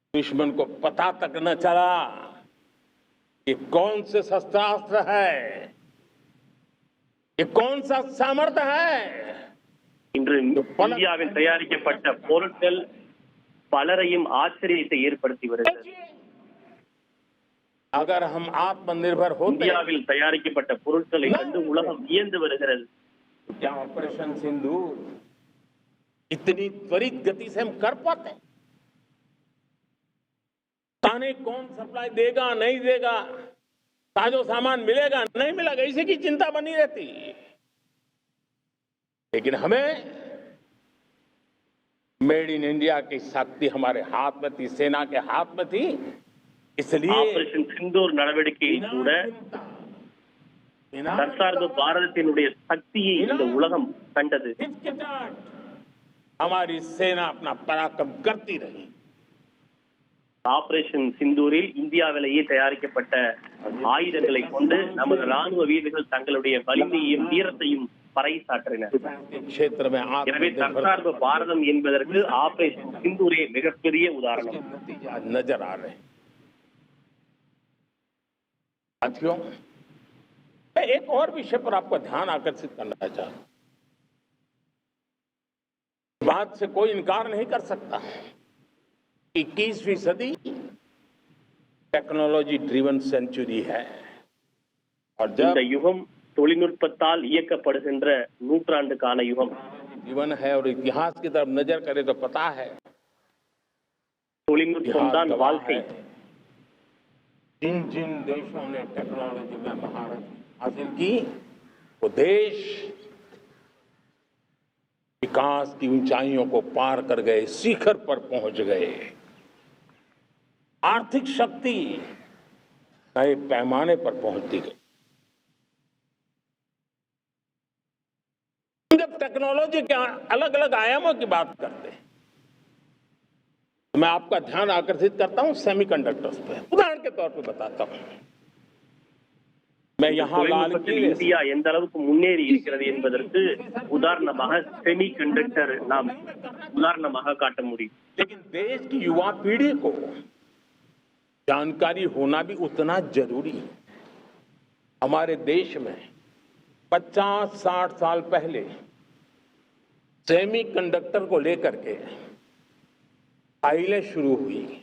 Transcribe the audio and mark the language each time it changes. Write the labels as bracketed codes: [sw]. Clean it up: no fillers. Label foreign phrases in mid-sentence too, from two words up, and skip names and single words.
[hi] दुश्मन को पता तक न चला कि कौन से शस्त्रास्त्र है, ये कौन सा सामर्थ्य है। [ta] இன்று இந்தியாவில் தயாரிக்கப்பட்ட பொருட்கள் பலரையும் ஆச்சரியத்தை ஏற்படுத்தி வருகிறது. [hi] अगर हम आत्मनिर्भर होते, [ta] இந்தியாவில் தயாரிக்கப்பட்ட பொருட்களை கண்டு உலகம் வியந்து வருகிறது. [hi] क्या ऑपरेशन सिंदूर इतनी त्वरित गति से हम कर पाते? ताने कौन सप्लाई देगा नहीं देगा, साजो सामान मिलेगा नहीं मिलेगा, इसी की चिंता बनी रहती। लेकिन हमें मेड इन इंडिया की शक्ति हमारे हाथ में थी, सेना के हाथ में थी, इसलिए [ta] ஆபரேஷன் சிந்தூர் நடவடிக்கையில் கூட தற்சார்பு பாரதத்தினுடைய சக்தியை இந்த உலகம் கண்டது. [hi] हमारी सेना अपना पराक्रम करती रही. [ta] ஆபரேஷன் சிந்தூரில் இந்தியாவிலேயே தயாரிக்கப்பட்ட ஆயுதங்களை கொண்டு நமது ராணுவ வீரர்கள் தங்களுடைய வலிமையையும் வீரத்தையும் பறைசாற்றினர். எனவே தற்சார்பு பாரதம் என்பதற்கு ஆபரேஷன் சிந்தூரே மிகப்பெரிய உதாரணம். [hi] नजर आ रहे साथियों, मैं एक और विषय पर आपका ध्यान आकर्षित करना चाहता हूं. बात से कोई इनकार नहीं कर सकता. 21वीं सदी [en] technology driven century [hi] है और [ta] இந்த யுகம் தொழில்நுட்பத்தால் இயக்கப்படுகின்ற நூற்றாண்டு கால யுகம். [hi] जीवन है और इतिहास की तरफ नजर करें तो पता है [ta] தொழில்நுட்பம் தான் வாழ்க்கை. [hi] जिन जिन देशों ने टेक्नोलॉजी में महारत हासिल की वो देश विकास की ऊंचाइयों को पार कर गए, शिखर पर पहुंच गए. आर्थिक शक्ति नए पैमाने पर पहुंचती गई. जब टेक्नोलॉजी के अलग अलग आयामों की बात करते हैं तो मैं आपका ध्यान आकर्षित करता हूं सेमीकंडक्टर्स पे. उदाहरण के तौर पे बताता हूं. मैं यहां लाल [ta] இந்தியா எந்த அளவுக்கு முன்னேறி இருக்கிறது என்பதற்கு உதாரணமாக செமி கண்டக்டர் நாம் उदाहरणமாக காட்ட முடியும். [hi] लेकिन देश की युवा पीढ़ी को जानकारी होना भी उतना जरूरी है. हमारे देश में 50-60 साल पहले सेमी कंडक्टर को लेकर के फाइलें शुरू हुई.